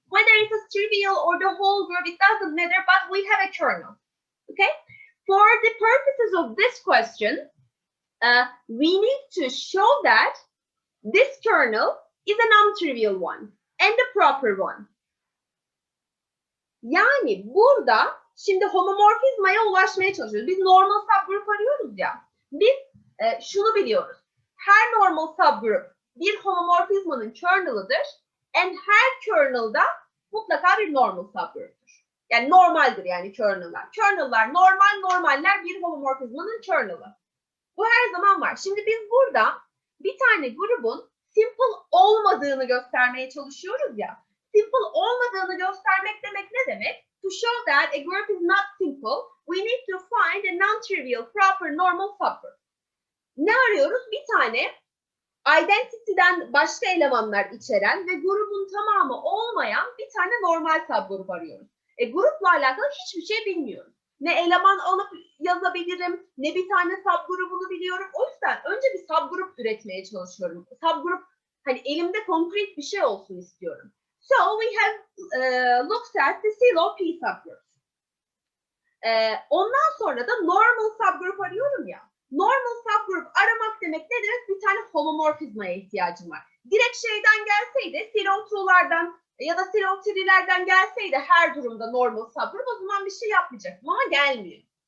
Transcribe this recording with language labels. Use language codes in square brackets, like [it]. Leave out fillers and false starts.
[en] Whether it is trivial or the whole group, it doesn't matter, but we have a kernel. Okay? For the purposes of this question, we need to show that this kernel is a non-trivial one and the proper one. [tr] Yani burada şimdi homomorfizmaya ulaşmaya çalışıyoruz. Biz normal subgroup arıyoruz ya. Biz şunu biliyoruz. Her normal subgroup bir homomorfizmanın kernel'ıdır. And her kernel'da mutlaka bir normal subgroup'tur. Yani normaldir yani kernel'lar. Kernel'lar normal, normaller bir homomorfizmanın kernel'ı. Bu her zaman var. Şimdi biz burada bir tane grubun simple olmadığını göstermeye çalışıyoruz ya. Simple olmadığını göstermek demek ne demek? [en] To show that a group is not simple, we need to find a non-trivial, proper, normal subgroup. [tr] Ne arıyoruz? Bir tane identity'den başka elemanlar içeren ve grubun tamamı olmayan bir tane normal subgroup arıyoruz. Grupla alakalı hiçbir şey bilmiyoruz. Ne eleman alıp yazabilirim, ne bir tane subgrubunu biliyorum. O yüzden önce bir subgroup üretmeye çalışıyorum. Subgroup, hani elimde konkret bir şey olsun istiyorum. [en] So we have looked at the Sylow P subgroups. [tr] Ondan sonra da normal subgroup arıyorum ya. Normal subgroup aramak demek ne demek? Bir tane homomorfizmaya ihtiyacım var. Direkt şeyden gelseydi, Sylow 2'lardan ya da Sylow 3'lerden gelseydi her durumda normal subgroup, o zaman bir şey yapmayacaktım ama gelmiyor.